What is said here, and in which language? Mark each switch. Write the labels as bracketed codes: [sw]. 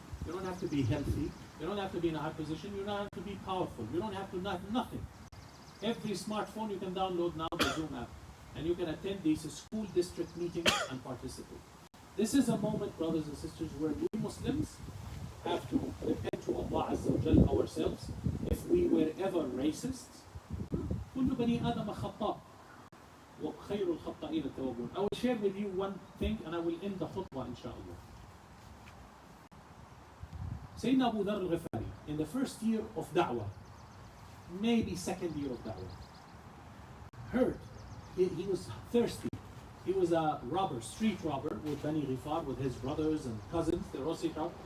[en] You don't have to be healthy. You don't have to be in a high position. You don't have to be powerful. You don't have to nothing. Every smartphone you can download now the Zoom app, and you can attend these school district meetings and participate. This is a moment, brothers and sisters, where we Muslims have to repent to Allah Azza wa Jal ourselves. If we were ever racists, [ar] كل بني آدم خطاء وخير الخطائين التوابون. [en] I will share with you one thing and I will end the khutbah inshallah. Sayyidina Abu Dharr al-Ghifari, in the first year of da'wah, maybe second year of da'wah, heard, he was thirsty. He was a robber, street robber with Bani Ghifar, with his brothers and cousins, the Rossi crowd.